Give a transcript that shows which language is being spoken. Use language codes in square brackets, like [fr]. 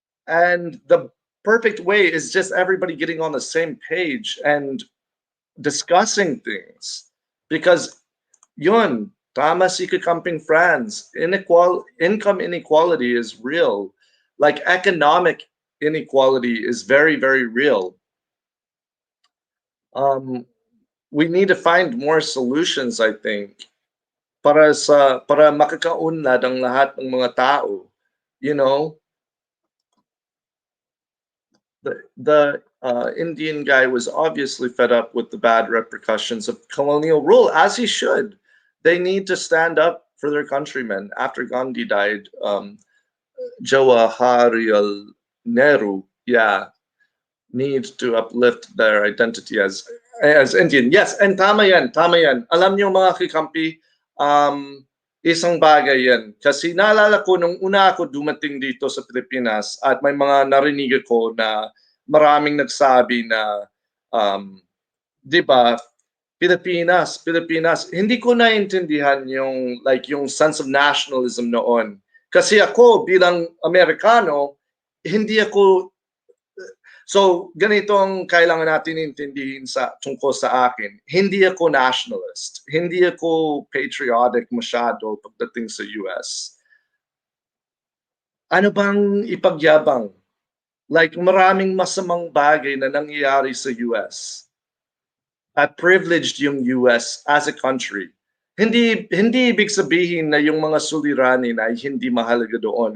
[en] And the perfect way is just everybody getting on the same page and discussing things. Because [tl] yun, tama si [en] Kakamping Franz, income inequality is real. Like economic inequality is very, very real. We need to find more solutions, I think, [tl] para makakaunlad ang lahat ng mga tao. [en] The Indian guy was obviously fed up with the bad repercussions of colonial rule, as he should. They need to stand up for their countrymen. After Gandhi died, Jawaharlal Nehru, need to uplift their identity as Indian. Yes, and [tl] tama yan. Alam niyo mga kikampi, isang bagay yan. Kasi naalala ko nung una ako dumating dito sa Pilipinas at may mga narinig ko na maraming nagsabi na, di ba, Pilipinas, hindi ko naintindihan yung sense of nationalism noon. Kasi ako bilang Amerikano, hindi ako, so ganito ang kailangan natin intindihin tungkol sa akin. Hindi ako nationalist. Hindi ako patriotic masyado pagdating sa US. Ano bang ipagyabang? Like maraming masamang bagay na nangyayari sa US. At privileged yung US [en] as a country. [tl] Hindi ibig sabihin na yung mga suliranin ay hindi mahalaga doon.